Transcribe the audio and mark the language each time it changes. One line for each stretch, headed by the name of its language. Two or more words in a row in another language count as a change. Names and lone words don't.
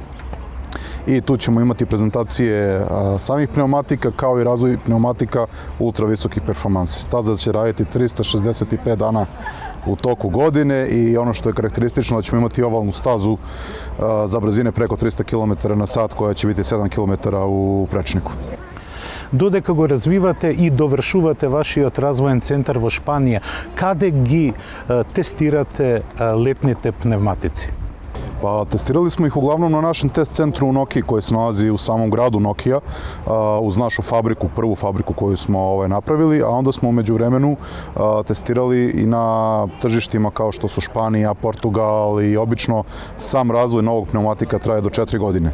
Serbian: I tu ćemo imati prezentacije samih pneumatika kao i razvoj pneumatika ultra visokih performansi. Staza će raditi 365 dana u toku godine i ono što je karakteristično da ćemo imati ovalnu stazu za brzine preko 300 km na sat koja će biti 7 km u prečniku.
Macedonian: Додека го развивате и довршувате вашиот развоен центар во Шпанија, каде ги тестирате летните пневматици?
Serbian: Pa testirali smo ih uglavnom na našem test centru u Nokiji koji se nalazi u samom gradu Nokija uz našu fabriku, prvu fabriku koju smo napravili, a onda smo umeđu vremenu testirali i na tržištima kao što su Španija, Portugal i obično sam razvoj novog pneumatika traje do 4 godine.